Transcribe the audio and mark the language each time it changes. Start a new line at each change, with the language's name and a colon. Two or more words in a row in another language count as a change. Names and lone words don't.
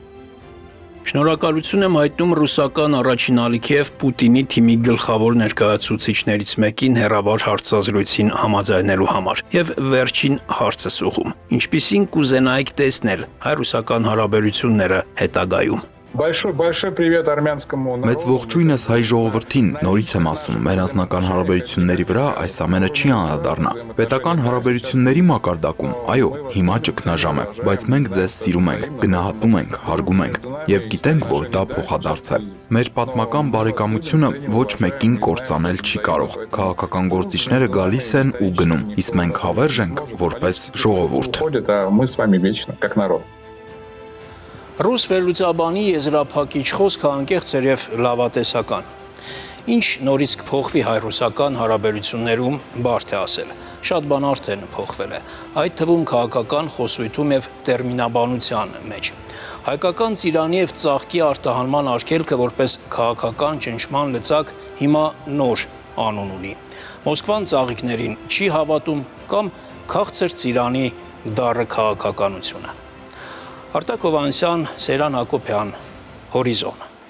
Armenian: Շնորհակալություն եմ հայտնում ռուսական առաջին ալիքև Պուտինի թիմի գլխավոր ներկայացուցիչներից մեկին հեռավար հարցազրույցին համաձայնելու համար եւ վերջին հարցս ուղում. Ինչպիսին կուզենայիք տեսնել հայ-ռուսական հարաբերությունները հետագայում։
Russian: Большой привет армянскому народу.
Armenian: Մեծ ողջույնս հայ ժողովրդին, նորից եմ ասում, մեր անձնական հարաբերությունների վրա այս ամենը չի անդրադառնա։ Պետական հարաբերությունների մակարդակում, այո, հիմա ճգնաժամ է, բայց մենք ձեզ սիրում ենք, գնահատում ենք, հարգում ենք եւ գիտենք, որ դա փոխադարձ է։ Մեր պատմական բարեկամությունը ոչ մեկին կործանել չի կարող։ Քաղաքական գործիչները գալիս են ու գնում, իսկ մենք հավերժ ենք որպես ժողովուրդ։
Russian: Ходит, а мы с вами вечно, как народ.
Armenian: Ռուս վերլուծաբանի եզրափակիչ խոսքը անկեղծ էր եւ լավատեսական։ Ինչ նորից կփոխվի հայ-ռուսական հարաբերություններում, բարդ է ասել։ Շատ բան արդեն փոխվել է, այդ թվում քաղաքական խոսույթում եւ տերմինաբանության մեջ։ Հայկական ծիրանի եւ ծաղկի արտահանման արգելքը որպես քաղաքական ճնշման լծակ հիմա նոր անուն ունի։ Մոսկվան ծաղիկներին չի հավատում կամ քաղցր ծիրանի դառը քաղաքականությունը։ Արտակ Հովհաննիսյան, Սերան Հակոբյան, Հորիզոն։